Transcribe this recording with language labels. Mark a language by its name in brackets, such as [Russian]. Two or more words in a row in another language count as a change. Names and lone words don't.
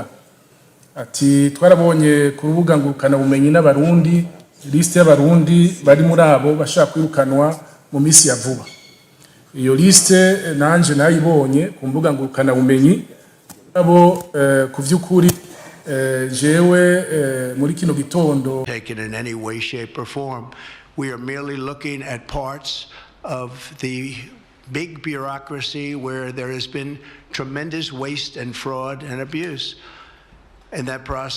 [Rundi] Ati twarabonye ku rubuga ngurukana bumenyi n'abarundi liste y'abarundi bari muri abo bashaka kwirukanwa mu misi ya vuba. Iyo liste nanje nayibonye ku mbuga ngurukana bumenyi abo kuvyukuri jewe muri kino gitondo [English] taken in any way, shape or form. We are merely looking at parts of the big bureaucracy where there has been tremendous waste and fraud and abuse. And that process